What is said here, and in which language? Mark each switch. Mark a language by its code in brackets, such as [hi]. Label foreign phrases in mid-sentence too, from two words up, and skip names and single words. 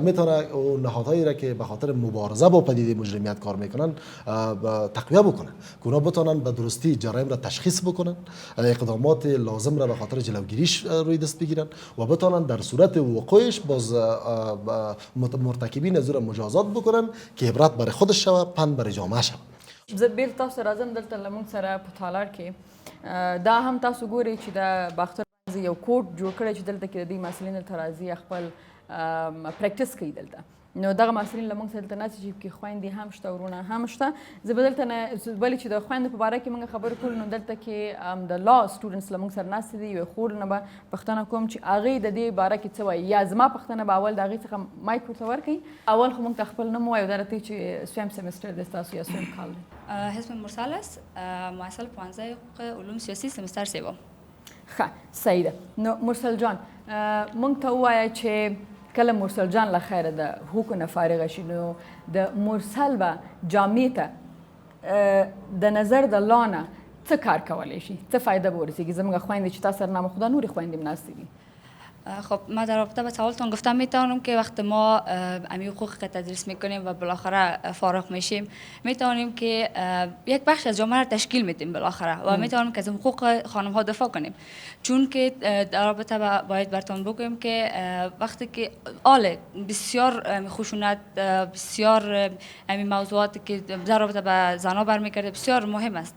[fa] میتونه اون نهادهایی را که به خاطر مبارزه با پدیده مجرمیت کار میکنن تقویه بکنه که اونا بتونن به درستی جرایم را تشخیص بکنن، اقدامات لازم را به خاطر جلوگیریش روی دست بگیرن و بتونن در صورت وقوعش باز مرتکبین از را مجازات بکنن که عبرت برای خودش شوه، پند برای جامعه شوه. [ps] زه بیرته تاسو سره راځم دلته له موږ سره په تالار کې دا هم تاسو ګورئ چې د باختر یو کوټ جوړ کړی چې دلته کې د دې محصلین دلته راځي خپل پریکټس کوي دلته. نو دغه محصلین له موږ سره دلته ناستې چې پکې خویندې هم شته، ورونه هم شته. زه به دلته نه ولې چې د خویندو په باره کې موږ خبرې کولو، نو دلته کې د [en] law students [ps] له موږ سره ناستې دي. یوې خور نه به پوښتنه کوم چې هغې د دې باره کې څه وایي، یا زما پوښتنه به اول د هغې څخه مایک ورته ورکوي. اول خو موږ ته خپل نوم ووایو، دا راته چې سویم سمستر دی ستاسو یا سویم کال دی؟ [fa] اسم مرسل است، محصل پانزده حقوق علوم سیاسی سمستر سوم. [ps] ښه صحیح ده. نو مرسل جان موږ ته ووایه چې کله مرسل جان له خیره د حقوقو نه فارغه شي، نو د مرسل به جامعې ته د نظر د لا نه څه کار کولی شي، څه فایده به ورسېږي؟ زموږ خویندې چې تا سره نامخدا نورې خویندې هم ناستې دي. [fa] خب ما در رابطه با سوالتون گفتم میتونم که وقت ما امی حقوق که تدریس میکنیم و بالاخره فارغ میشیم میتونیم که یک بخش از جامعه را تشکیل میدیم بالاخره و میتونیم که از حقوق خانم ها دفاع کنیم. چون که در رابطه باید براتون بگویم که وقتی که بسیار خشونت، بسیار امی موضوعاتی که در رابطه با زنها برمیگرده بسیار مهم است.